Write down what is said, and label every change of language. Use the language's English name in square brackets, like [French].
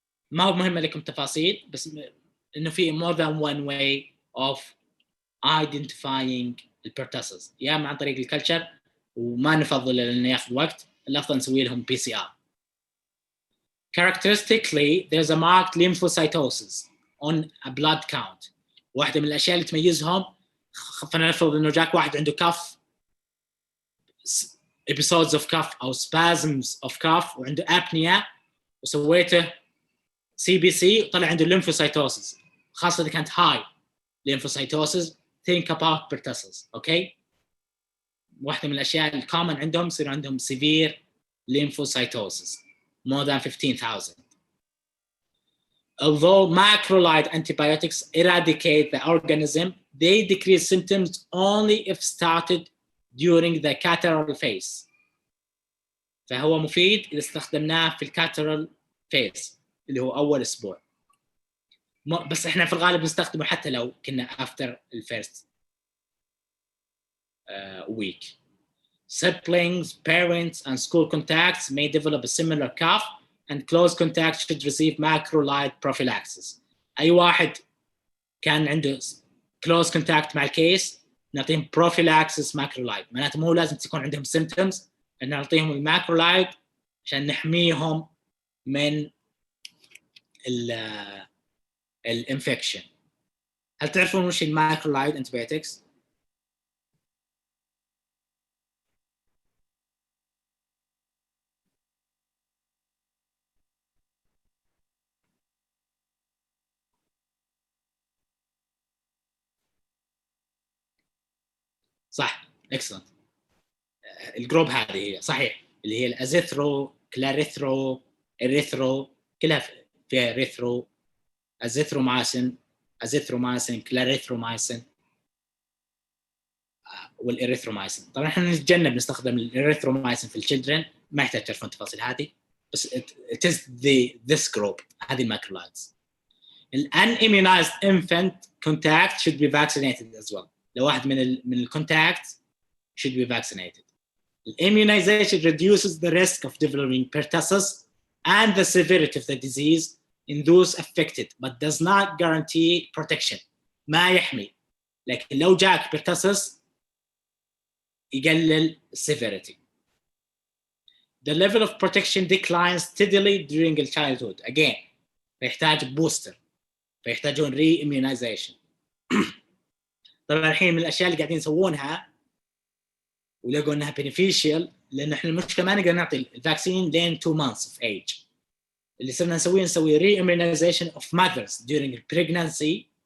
[Arabic] ما هو مهم لكم تفاصيل، بس انه في [English] more than one way of [Arabic] identifying البرتاسس، يا اما عن طريق الكلتشر، وما نفضل لانه ياخذ وقت، الافضل نسوي لهم PCR. [English] Characteristically, there's a marked lymphocytosis on a blood count. [Arabic] واحدة من الأشياء اللي تميزهم، فلنفرض إنه جاك واحد عنده cough, [English] episodes of cough [Arabic] أو [English] spasms of cough، [Arabic] وعنده apnea، وسويته CBC وطلع عنده lymphocytosis، خاصة إذا كانت [English] high lymphocytosis, think about pertussis. Okay. [Arabic] واحدة من الأشياء الcommon عندهم يصير عندهم [English] severe lymphocytosis, more than 15,000. Although macrolide antibiotics eradicate the organism, they decrease symptoms only if started during the catarrhal phase. [Arabic] فهو مفيد إذا استخدمناه في الكاترال phase اللي هو أول أسبوع. بس إحنا في الغالب نستخدمه حتى لو كنا [English] after the first week. Siblings, parents, and school contacts may develop a similar cough, and close contact should receive macrolide prophylaxis. [Arabic] أي واحد كان عنده close contact مع الكيس نعطيهم prophylaxis macrolide، معناته مو لازم تكون عندهم symptoms، إن نعطيهم الماكرولايد عشان نحميهم من الانفكشن. هل تعرفون وش الماكرولايد antibiotics؟ صح، excellent. الجروب هذه هي صحيح، اللي هي الازيثرو، كلاريثرو، اريثرو، كلها فيها اريثرو، ازيثرومايسين، كلاريثرومايسين، والاريثرومايسين. طبعا احنا نتجنب نستخدم الاريثرومايسين في الشيلدرن، ما يحتاج تعرفون التفاصيل هذه، بس [English] it is this group، [Arabic] هذه الماكرولايدز. [English] an immunized infant contact should be vaccinated as well. [Arabic] لو واحد من الكونتاكت [English] should be vaccinated. Immunization reduces the risk of developing pertussis and the severity of the disease in those affected, but does not guarantee protection. [Arabic] ما يحمي، لكن لو جاك pertussis يقلل severity. [English] The level of protection declines steadily during childhood. [Arabic] Again, فيحتاج بوستر، فيحتاجون re-immunization. طبعا الحين من الأشياء اللي قاعدين يسوونها ولقوا انها beneficial، لان احنا المشكله ما نقدر نعطي الفاكسين لين [English] 2 months of age. [Arabic] اللي صرنا نسوي [English] re-immunization of mothers during pregnancy.